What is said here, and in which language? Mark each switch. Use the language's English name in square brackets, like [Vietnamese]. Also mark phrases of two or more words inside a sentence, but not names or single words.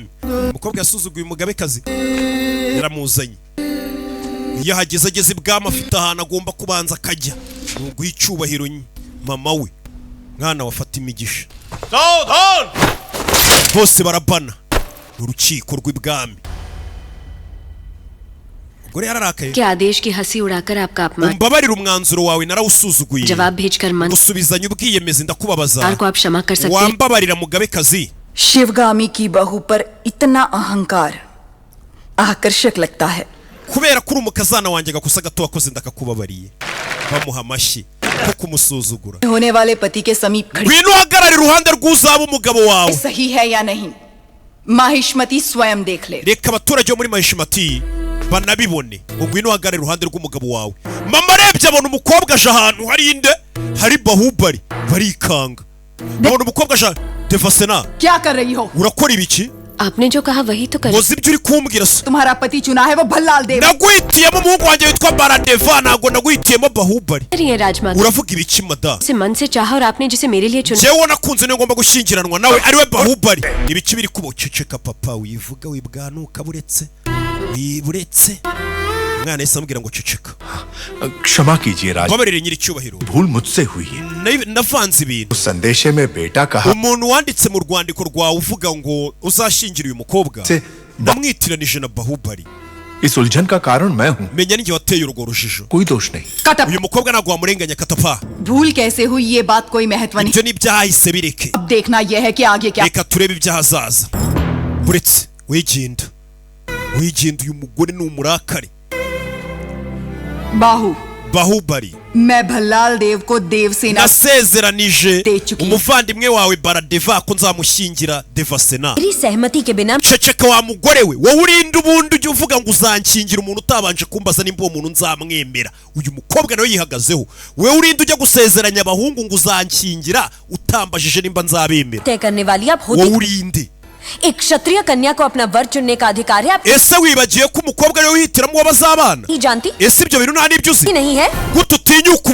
[Kinyarwanda] Umukobwa yasuzuguye umugabekazi yaramuzanye. Iyo hageze ageze ibwami afite ahantu agomba kubanza akajya guha icyubahiro mama we mwana wafata imigisha. Bose barabana urukiko rw'ibwami. [Hindi] क्या आदेश की हंसी उड़ाकर आपका अपमान [Kinyarwanda] umbabarira umwanzuro wawe narawusuzuguye [Hindi] जवाब भेजकर मन [Kinyarwanda] usubizanye ubwiyemezi ndakubabaza [Hindi] को आप क्षमा कर सकते [Kinyarwanda] wambabarira mugabekazi. [Hindi] शिवगामी की बहू पर इतना अहंकार आकर्षक लगता है. [Kinyarwanda] kubera kuri umukazana wanjye gakosa gato wakoze ndakakubabariye. Bamuha amashyi ko kumusuzugura. [Hindi] होने वाले पति के समीप खड़ी [Kinyarwanda] ngwino uhagarare iruhande rw'uzaba umugabo wawe. [Hindi] सही है या नहीं माहिष्मती स्वयं देख ले. [Kinyarwanda] reka abaturage bo muri mahishimati banabibone. ngwino uhagarare iruhande rw'umugabo wawe. Mama arebye abona umukobwa aje ahantu hari inde hari Bahubali barikanga. Abona umukobwa aje Devasena. [Hindi] क्या कर रही हो? [Kinyarwanda] urakora ibiki? [Hindi] आपने जो कहा वही तो कर. [Kinyarwanda] Muzi ibyo uri kumbwira se? [Hindi] तुम्हारा पति चुना है वो भल्लाल देव. [Kinyarwanda] Naguhitiyemo umuhungu wanjye witwa Baradeva ntabwo naguhitiyemo Bahubali. [Hindi] राजमाता [Kinyarwanda] uravuga ibiki mada? [Hindi] से मन से चाहा और आपने जिसे मेरे लिए चुना. [Kinyarwanda] jewe nakunze niyo ngomba gushyingiranwa nawe ariwe Bahubali. Ibiki biri kuboceceka papa wivuga wibwanuka buretse wiburetse. Mwana yese ambwira ngo ceceka. [Hindi] क्षमा कीजिए राज, [Kinyarwanda] babarire nyiri cyubahiro [Hindi] भूल मुझसे हुई है. [Kinyarwanda] navanze ibintu. [Hindi] संदेशे में बेटा कहा [Kinyarwanda] umuntu wanditse mu rwandiko rwawe uvuga ngo uzashingira uyu mukobwa ndamwitiranije na Bahubali. [Hindi] इस उलझन का कारण मैं हूँ। [Kinyarwanda] menya ninjye wateye urwo rujijo. [Hindi] कोई दोष नहीं। कटप [Kinyarwanda] uyu mukobwa ntabwo wamurenganya katapa. [Hindi] भूल कैसे हुई ये बात कोई महत्व नहीं। [Kinyarwanda] ibyo ni ibyahise bireke. [Hindi] अब देखना यह है कि आगे क्या। [Kinyarwanda] reka turebe ibyahazaza. buretse wiginda uyu mugore ni umurakari. Bahubali. [Hindi] मैं भल्लाल देव को देवसेना [Kinyarwanda] nasezeranije umuvandimwe wawe Baradeva ko nzamushyingira Devasena. [Hindi] मेरी सहमति के बिना [Kinyarwanda] ceceka wa mugore we, wowe urinda ubundi ujya uvuga ngo uzanshyingira umuntu utabanje kumbaza nimba uwo muntu nzamwemera. Uyu mukobwa nawe yihagazeho, wowe urinda ujya gusezeranya abahungu ngo uzanshyingira utambajije nimba nzabemera. [Hindi] तय करने वाली आप होती [Kinyarwanda] wowe urinde [Hindi] एक क्षत्रिय कन्या को अपना वर चुनने का अधिकार है। आप [Kinyarwanda] ese wibagiye ko umukobwa nawe wihitiramo uwo bazabana? [Hindi] नहीं जानती? [Kinyarwanda] ese ibyo bintu nta n'ibyo uzi? [Hindi] नहीं है [Kinyarwanda] gute utinyuka